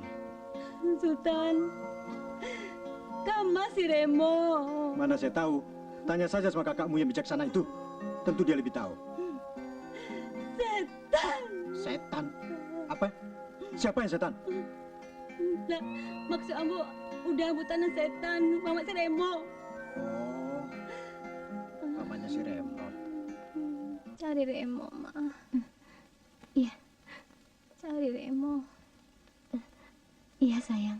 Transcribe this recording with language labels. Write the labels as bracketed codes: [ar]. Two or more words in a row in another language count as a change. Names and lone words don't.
[id] Sultan, kamu masih Remo. Mana saya tahu. Tanya saja sama kakakmu yang bijaksana itu. Tentu dia lebih tahu. Setan. Setan? Apa? Siapa yang setan? Lah, maksud ambo udah ambo tanah setan, Mama si Remo. Oh, mamanya si Remo. Cari Remo, Ma. Iya. Cari Remo. Iya, sayang.